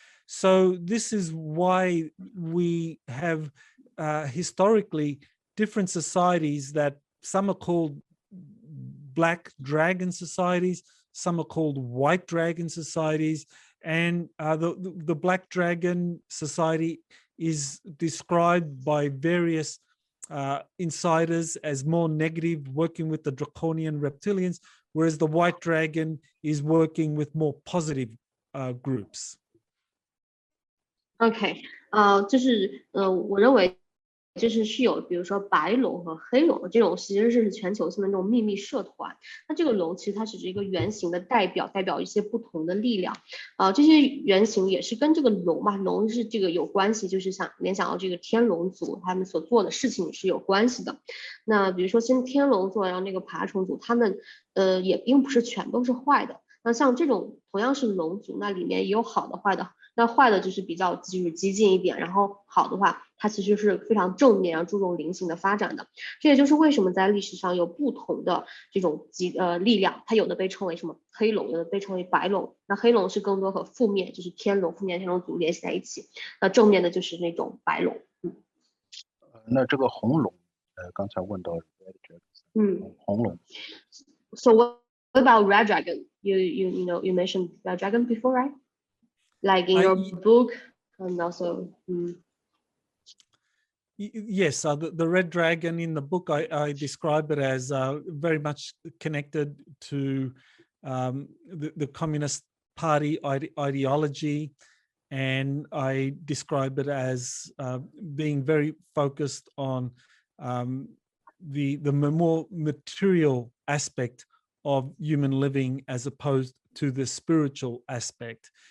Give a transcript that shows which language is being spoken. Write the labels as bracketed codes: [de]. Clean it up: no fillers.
[en] So this is why we have historically different societies that some are called black dragon societies, some are called white dragon societies, and the black dragon society is described by various insiders as more negative, working with the draconian reptilians, whereas the white dragon is working with more positive groups. [zh] OK， 就是我认为是有比如说白龙和黑龙这种，其实是全球性的这种秘密社团。那这个龙其实它只是一个圆形的代表一些不同的力量这些原型也是跟这个龙嘛，龙是这个有关系，就是想联想到这个天龙族他们所做的事情是有关系的。那比如说像天龙族然后那个爬虫族，他们也并不是全都是坏的。那像这种同样是龙族，那里面也有好的坏的，那坏的就是比较就是激进一点，然后好的话它其实是非常正面，然后注重灵性的发展的。这也就是为什么在历史上有不同的这种力量，它有的被称为什么黑龙，有的被称为白龙。那黑龙是更多和负面，就是天龙，负面天龙族联系在一起，那正面的就是那种白龙。那这个红龙，刚才问到红龙。 [en] So what about red dragon? You mentioned red dragon before, right? Like in your book, and also. Yes, the red dragon in the book, I describe it as very much connected to the Communist Party ideology, and I describe it as being very focused on the more material aspect of human living as opposed to the spiritual aspect.